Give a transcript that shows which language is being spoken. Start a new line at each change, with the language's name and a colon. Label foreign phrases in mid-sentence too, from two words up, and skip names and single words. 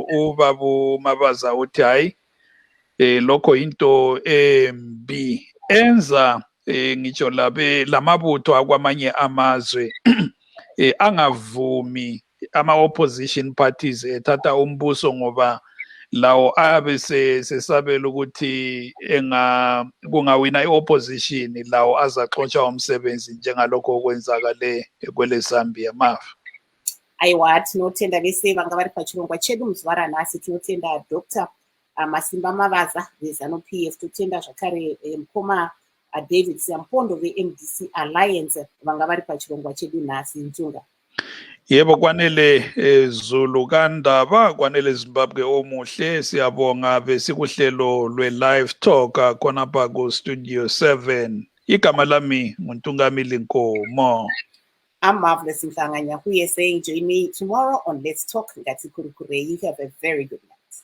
North Ndebele: ubabu Mavaza uthi hayi lokho into embi enza ngitsho lamabutho akwamanye amazwe angavumi
English: ama-opposition parties
North Ndebele: ethatha umbuso ngoba lawo ayabe sesabela ukuthi kungawina i-opposition lawo azaxotsha umsebenzi njengalokho okwenzakale kwele Zambia mafa.
Shona: Aiwa, tinotenda vese vanga vari pachirongwa chedu muzuva ranhasi. Tinotenda Dr. Masimba Mavaza veZANU-PF, totenda zvakare mukoma David Siampondo veMDC Alliance vanga vari pachirongwa chedu nhasi Ntunga.
North Ndebele: Yebo kwanele Zulu kaNdaba, kwanele Zimbabwe omuhle, siyabonga besikuhlelo lwe-LiveTalk khona pha ku-Studio 7. Igama lami nguNtungamili Nkomo.
English: I'm Marvelous Mhlanga Nyahuye saying join me tomorrow on Let's Talk.
Shona: Ngati Kurukurei.
English: You have a very good night.